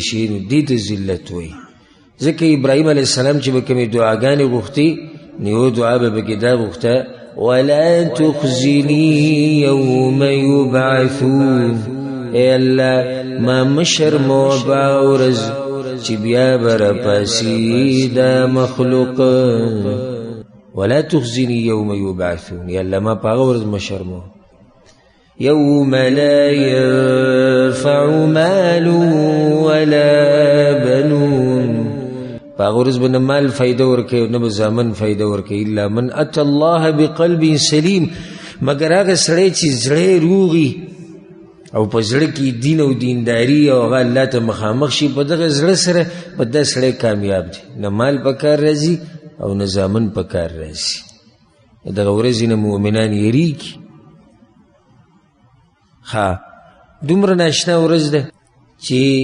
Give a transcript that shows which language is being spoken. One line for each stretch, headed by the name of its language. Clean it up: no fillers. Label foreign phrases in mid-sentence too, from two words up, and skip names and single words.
Pashto: شي نو دې ته ذلت وایي ځکه ابراهیم
Arabic: علیه السلام
Pashto: چې به کومې دعاګانې غوښتې نو یوه دعا به پکې دا غوښته
Arabic: ولا تخزني یوم یبعثون
Pashto: ای الله ما مشرموه په هغه ورځ چې بیا به راپاسي دا مخلوق
Arabic: ولا تخزني یوم یبعثون
Pashto: یا الله ما په هغه ورځ مشرموه
Arabic: يوم لا ينفع مال ولا بنون
Pashto: پاغه ورځ به نه مال فایده ورکوي او نه به زامن فایده ورکوي الا
Arabic: من اتى الله بقلب سلیم
Pashto: مګر هغه سړی چې زړی روغي او په زړه کې دین او دینداري او هغه الله ته مخامخ شي په دغه زړه سره په دا سړی کامیاب دی نه مال په کار راځي او نه زامن په کار راځي دغه ورځې نه مؤمنان یریږي دومره ناشنا ورځ ده چې